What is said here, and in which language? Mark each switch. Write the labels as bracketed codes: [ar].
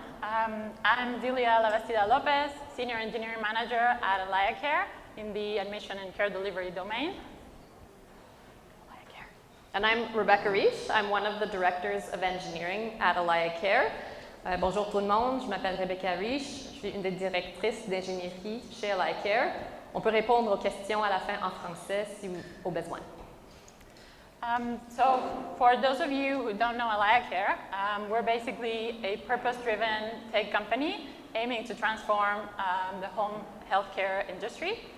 [en] I'm Zilia Lavastida Lopez, Senior Engineering Manager at Agile in the admission and care delivery domain. And I'm Rebecca Reich. I'm one of the directors of engineering at Agile. [fr] Bonjour tout le monde, je m'appelle Rebecca Reich, je suis une des directrices d'ingénierie chez Agile. On peut répondre aux questions à la fin en français si au besoin. [en] So for those of you who don't know Agile, we're basically a purpose-driven tech company aiming to transform the home healthcare industry.